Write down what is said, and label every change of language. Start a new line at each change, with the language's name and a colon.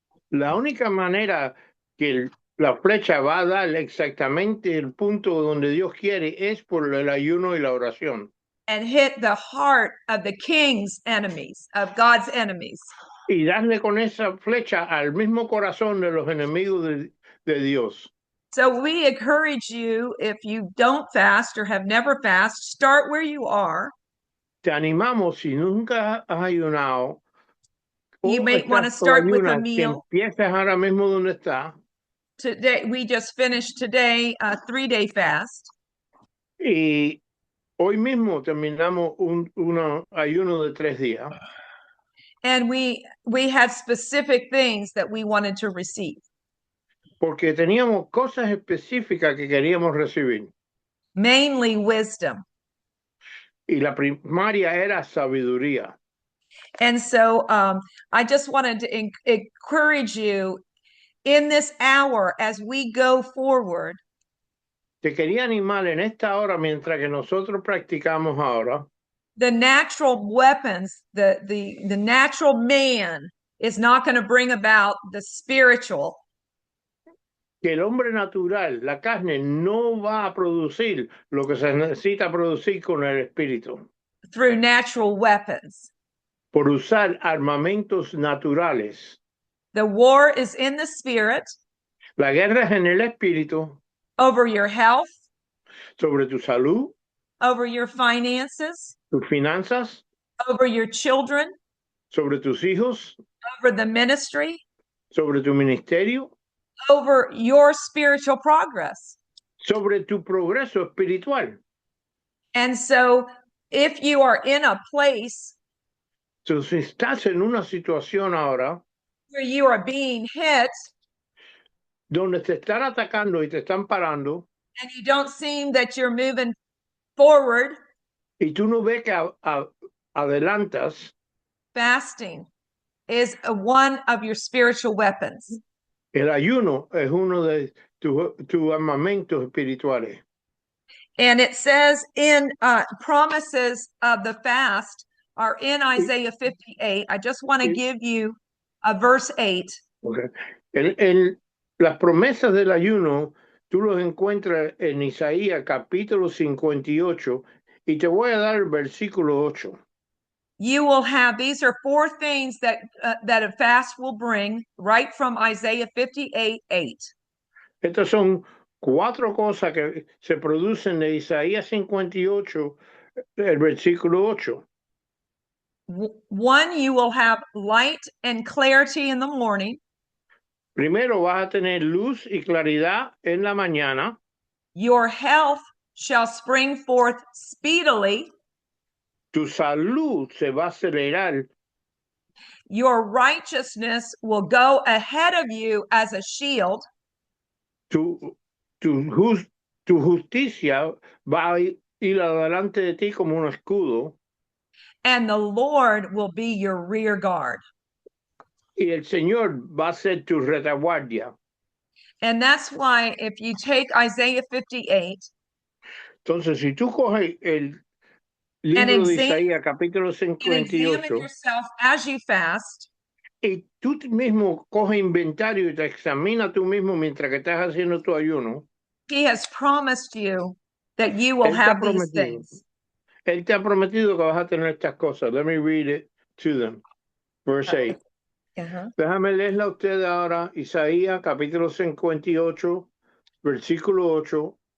Spanish: la única manera que la flecha va a dar exactamente el punto donde Dios quiere es por el ayuno y la oración.
English: and hit the heart of the king's enemies, of God's enemies.
Spanish: Y darle con esa flecha al mismo corazón de los enemigos de Dios.
English: So we encourage you, if you don't fast or have never fasted, start where you are.
Spanish: Te animamos, si nunca has ayunado,
English: You
Spanish: o
English: may
Spanish: estás
English: want to start with a
Spanish: ayunas, que
English: meal.
Spanish: empieces ahora mismo donde estás.
English: Today, we just finished today a 3-day fast.
Spanish: Y hoy mismo terminamos un ayuno de 3 días.
English: And we had specific things that we wanted to receive.
Spanish: Porque teníamos cosas específicas que queríamos recibir.
English: Mainly wisdom.
Spanish: Y la primaria era sabiduría.
English: And so I just wanted to encourage you in this hour as we go forward.
Spanish: Te quería animar en esta hora, mientras que nosotros practicamos ahora,
English: The natural weapons, the natural man is not going to bring about the spiritual.
Spanish: que el hombre natural, la carne, no va a producir lo que se necesita producir con el espíritu.
English: Through natural weapons.
Spanish: Por usar armamentos naturales.
English: The war is in the spirit.
Spanish: La guerra es en el espíritu.
English: Over your health.
Spanish: Sobre tu salud.
English: Over your finances.
Spanish: Tus finanzas.
English: Over your children.
Spanish: Sobre tus hijos.
English: Over the ministry.
Spanish: Sobre tu ministerio.
English: Over your spiritual progress.
Spanish: Sobre tu progreso espiritual.
English: And so if you are in a place
Spanish: So, si estás en una situación ahora
English: where you are being hit
Spanish: donde te están atacando y te están parando
English: and you don't seem that you're moving forward,
Spanish: y tú no ves que adelantas,
English: fasting is one of your spiritual weapons.
Spanish: el ayuno es uno de tus armamentos espirituales.
English: And it says in promises of the fast are in Isaiah 58. I just want to give you verse 8. Okay.
Spanish: Las promesas del ayuno, tú los encuentras en Isaías capítulo 58 y te voy a dar el versículo 8.
English: You will have, these are 4 things that a fast will bring, right from Isaiah 58:8.
Spanish: Estas son 4 cosas que se producen de Isaías 58, el versículo 8.
English: 1, you will have light and clarity in the morning.
Spanish: Primero vas a tener luz y claridad en la mañana.
English: Your health shall spring forth speedily.
Spanish: Tu salud se va a acelerar.
English: Your righteousness will go ahead of you as a shield.
Spanish: Tu justicia va a ir adelante de ti como un escudo.
English: And the Lord will be your rear guard.
Spanish: Y el Señor va a ser tu retaguardia.
English: And that's why if you take Isaiah 58.
Spanish: Entonces, si tú coges el libro de Isaías, capítulo 58,
English: yourself as you fast,
Spanish: y tú mismo coges inventario y te examinas tú mismo mientras que estás haciendo tu ayuno,
English: He has promised you that you will have these things.
Spanish: Él te ha prometido que vas a tener estas cosas.
English: Let me read it to them. Verse 8.
Spanish: Déjame leerla a usted ahora, Isaías capítulo 58, versículo 8.